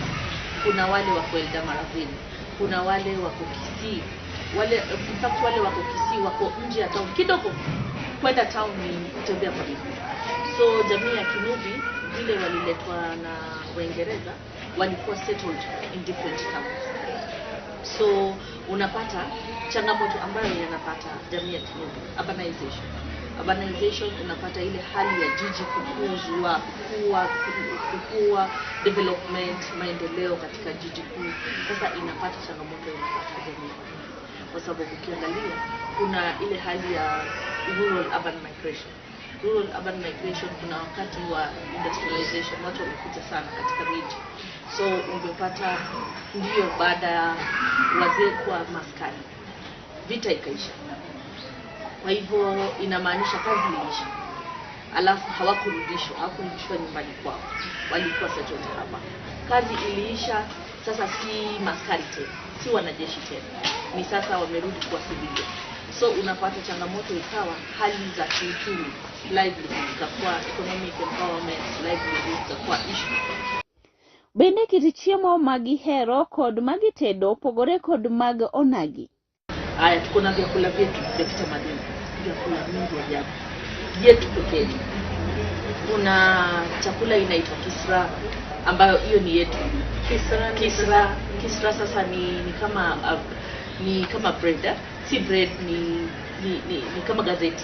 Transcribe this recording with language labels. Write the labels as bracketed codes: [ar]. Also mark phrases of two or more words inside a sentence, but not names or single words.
[sw] Kuna wale wako Eldoret, kuna wale wako Kisii, wale wako Kisii wako nje ya town kidogo, kwenda town ni kutembea kwa miguu. So jamii ya Kinubi vile waliletwa na Waingereza walikuwa [en] settled in different towns. [sw] So unapata changamoto ambayo yanapata jamii ya Kinubi, urbanization, unapata ile hali ya jiji kukua, development, maendeleo katika jiji kuu. Sasa inapata changamoto inapata jamii. Kwa sababu ukiangalia kuna ile hali ya [en] rural urban migration. [sw] Kuna wakati wa industrialization, watu wamekuja sana katika miji. So ungepata ndio baada ya wazee kwa maskani, vita ikaisha. Kwa hivyo inamaanisha kazi iliisha. Alafu hawakurudishwa nyumbani kwao. Walikuwa settled hapa. Kazi iliisha, sasa si maskari tena, si wanajeshi tena. Ni sasa wamerudi kwa civilian. So unapata changamoto ikawa hali za kiuchumi, livelihood ikakuwa [en] economic empowerment, [sw] livelihood ikakuwa issue. [luo] Bende kiti chiemo magihero kod magitedo pogore kod mag onagi. [sw] Haya, tuko na vyakula vyetu vya kitamaduni, vyakula vingi ajabu yetu pekee. Kuna chakula inaitwa kisra ambayo hiyo ni yetu. Kisra sasa ni kama bread, si bread, ni kama gazeti.